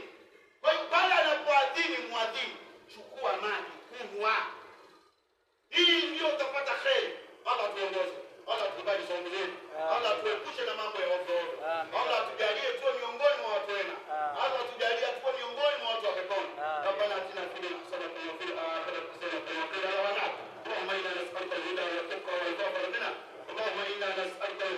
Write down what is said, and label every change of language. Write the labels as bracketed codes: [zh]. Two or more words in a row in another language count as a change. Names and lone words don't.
[sw] Kwa hiyo pale anapoadhini muadhini, chukua maji, kunywa. Hii ndio utapata kheri. Allah tuongoze. Allah tukubali saumu zetu. Allah tuepushe na mambo ya ovyo. Allah tujalie tuwe miongoni mwa watu wema. Allah tujalie tuwe miongoni mwa watu wa peponi. [ar] ربنا آتنا في الدنيا حسنة وفي الآخرة حسنة وقنا عذاب النار. اللهم إنا نسألك الهدى والتقى والعفاف منا. اللهم إنا نسألك